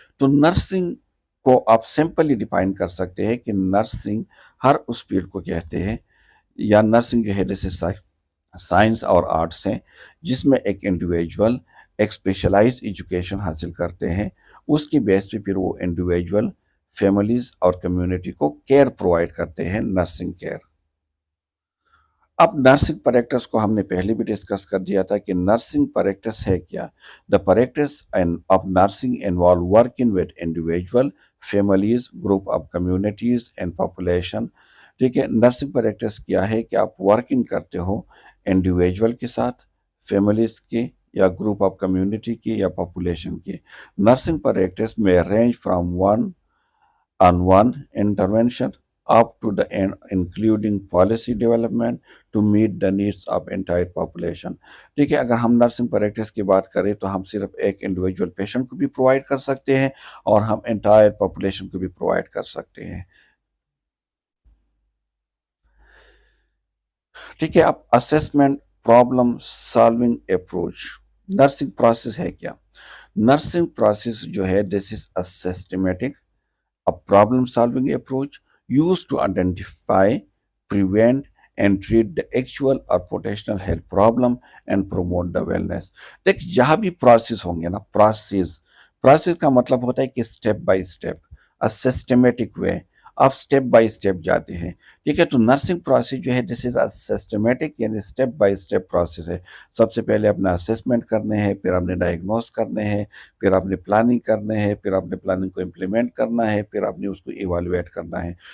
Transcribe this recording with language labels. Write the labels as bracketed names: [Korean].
[Urdu] تو نرسنگ کو آپ سمپلی ڈیفائن کر سکتے ہیں کہ نرسنگ ہر اس فیلڈ کو کہتے ہیں، یا نرسنگ جو ہے جیسے سائنس اور آرٹس ہیں جس میں ایک انڈیویجول ایک اسپیشلائز ایجوکیشن حاصل کرتے ہیں، اس کی بیس پہ پھر وہ انڈیویجول فیملیز اور کمیونٹی کو کیئر پرووائڈ کرتے ہیں، نرسنگ کیئر. اب نرسنگ پریکٹس کو ہم نے پہلے بھی ڈسکس کر دیا تھا کہ نرسنگ پریکٹس ہے کیا. [English] The practice of nursing involve working with individual families group of communities and population. [Urdu] ٹھیک ہے، نرسنگ پریکٹس کیا ہے کہ آپ ورکنگ کرتے ہو انڈیویجول کے ساتھ، فیملیز کے یا گروپ آف کمیونٹی کی یا پاپولیشن کی. [English] Nursing practice میں range from one intervention up to the end, including policy development to meet the needs of entire population. [Urdu] ٹھیک ہے، اگر ہم نرسنگ پریکٹس کی بات کریں تو ہم صرف ایک انڈیویجول پیشنٹ کو بھی پرووائڈ کر سکتے ہیں اور ہم انٹائر پاپولیشن کو بھی پرووائڈ کر سکتے ہیں. ٹھیک ہے، اب assessment problem solving approach. Nursing process ہے کیا؟ نرسنگ پروسیس جو ہے [English] This is a systematic, a problem solving approach used to identify, prevent and treat the actual or potential health problem and promote the wellness. [Urdu] دیکھ جہاں بھی پروسیس ہوں گے نا، پروسیس کا مطلب ہوتا ہے کہ step by step systematic way, آپ اسٹیپ بائی اسٹیپ جاتے ہیں. ٹھیک ہے، تو نرسنگ پروسیس جو ہے دس از سسٹمیٹک، یعنی اسٹیپ بائی اسٹیپ پروسیس ہے. سب سے پہلے اپنا اسیسمنٹ کرنے ہیں، پھر آپ نے ڈائگنوز کرنے ہیں، پھر آپ نے پلاننگ کرنے ہیں، پھر آپ نے پلاننگ کو امپلیمنٹ کرنا ہے، پھر آپ نے اس کو ایوالویٹ کرنا ہے.